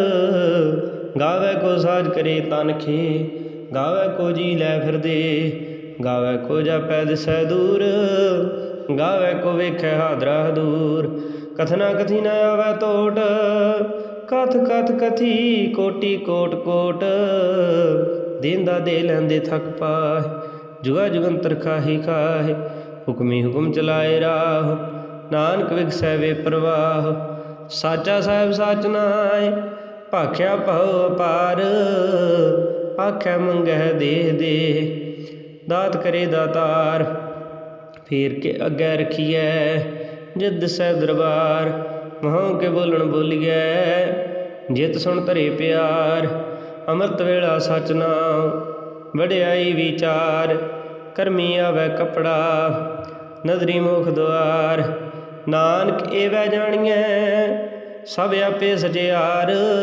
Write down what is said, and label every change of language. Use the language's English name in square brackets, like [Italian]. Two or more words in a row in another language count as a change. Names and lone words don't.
[Punjabi] ਗਾਵੈ ਕੋ ਸਾਜ ਕਰੇ ਤਨਖੇ ਗਾਵੈ ਕੋ ਜੀ ਲੈ ਫਿਰਦੇ ਗਾਵੈ ਕੋ ਜਾਪੈ ਦਿਸੈ ਦੂਰ ਗਾਵੈ ਕੋ ਵੇਖੈ ਹਾਦਰਾ ਦੂਰ ਕਥਨਾ ਕਥੀ ਨ ਆਵੈ ਤੋਟ ਕਥ ਕਥ ਕਥੀ ਕੋਟਿ ਕੋਟ ਕੋਟ ਦੇਂਦਾ ਦੇ ਲੈਂਦੇ ਥਕ ਪਾਏ ਜੁਗਾ ਜੁਗੰਤਰ ਖਾਹੀ ਖਾਏ ਹੁਕਮੀ ਹੁਕਮ ਚਲਾਏ ਰਾਹ ਨਾਨਕ ਵਿਗਸੈ ਵੇ ਪਰਵਾਹ ਸਾਚਾ ਸਾਹਿਬ ਸਾਚ ਨਾਇ ਭਾਖਿਆ ਭਵ ਅਪਾਰ ਆਖੈ ਮੰਗੈ ਦੇਹ ਦੇ ਦਾਤ ਕਰੇ ਦਾਤਾਰ ਫੇਰ ਕੇ ਅੱਗੈ ਰਖੀਏ ਜਿਦ ਸੈ ਦਰਬਾਰ ਵਹਾਂ ਕੇ ਬੋਲਨ ਬੋਲੀਏ ਜਿਤ ਸੁਣ ਧਰੇ ਪਿਆਰ ਅੰਮ੍ਰਿਤ ਵੇਲਾ ਸਚ ਨਾਮ ਵਡਿਆਈ ਵਿਚਾਰ ਕਰਮੀ ਆਵੈ ਕਪੜਾ ਨਜ਼ਰੀ ਮੁਖ ਦੁਆਰ ਨਾਨਕ ਏਵੈ ਜਾਣੀਏ ਸਭ ਆਪੇ ਸਜਿਆਰ